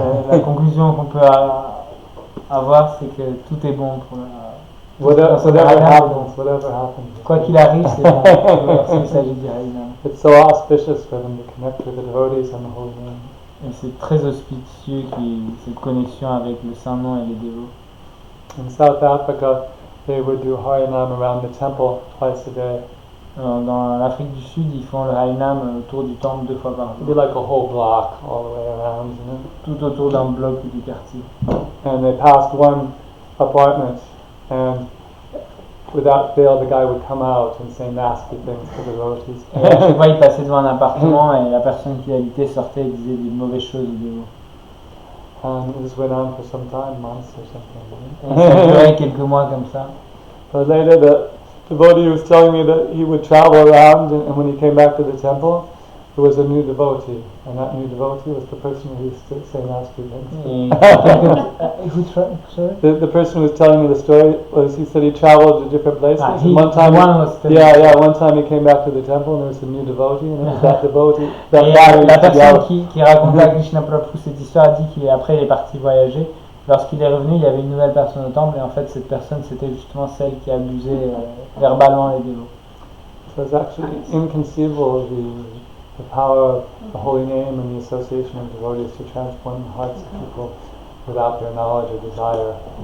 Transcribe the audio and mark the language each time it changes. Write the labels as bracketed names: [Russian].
[French] La conclusion qu'on peut avoir, c'est que tout est bon pour [English] Whatever happens. [French] Quoi qu'il arrive, c'est bon lorsqu'il s'agit du Harinam. [English] It's so auspicious for them to connect with the devotees and the holy name. [French] Et c'est très auspicieux cette connexion avec le Saint-Nom et les dévots. [English] In South Africa, they would do Harinam around the temple twice a day. [French] Dans l'Afrique du Sud, ils font le Harinam autour du temple 2 fois par [English] It'd be [French] jour. [English] like a whole block all the way around, you know. [French] Tout autour d'un bloc ou du quartier. [English] And they passed one apartment, and without fail, the guy would come out and say nasty things to the devotees. [French] Et à chaque fois, ils passaient devant un appartement et la personne qui habitait sortait et disait des mauvaises choses aux dévots. [English] And this went on for some time, months or something. [French] Et ça durait quelques mois comme ça. [English] But later, the devotee was telling me that he would travel around, and when he came back to the temple, there was a new devotee, and that new devotee was the person who used to say nasty things. The person who was telling me the story he said he traveled to different places. And one time, one time he came back to the temple, and there was a new devotee, and it was that devotee. [French] La personne qui racontait à Krishna Prabhu cette histoire a dit qu'après il est parti voyager. Lorsqu'il est revenu, il y avait une nouvelle personne au temple, et en fait cette personne c'était justement celle qui abusait verbalement les dévots. [English] So it's actually inconceivable the power of the holy name and the association of devotees to transform the hearts of people without their knowledge or desire.